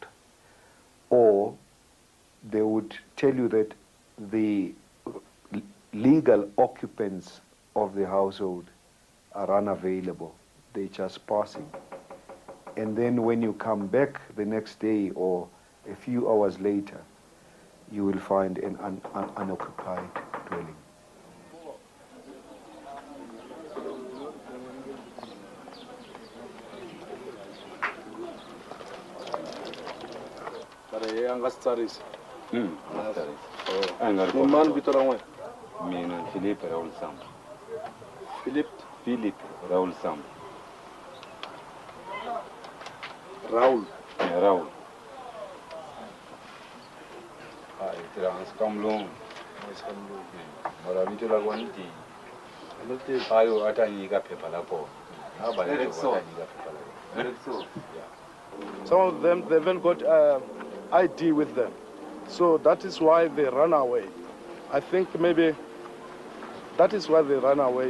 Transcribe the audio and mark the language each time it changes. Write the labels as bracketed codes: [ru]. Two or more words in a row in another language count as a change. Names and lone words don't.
[en] Or they would tell you that the legal occupants of the household are unavailable, they're just passing. And then when you come back the next day or a few hours later, you will find an unoccupied dwelling. [ts] Mani vito ra n'wina? Mina Philip Raul Samba. Philip Raul Samba. Raul? Yeah, Raul. Tira nsikamlungu. Mara vito la kwanti. Ayo atanyika phepha lapho. [en] Some of them, they haven't got ID with them. So that is why they run away. I think maybe that is why they run away.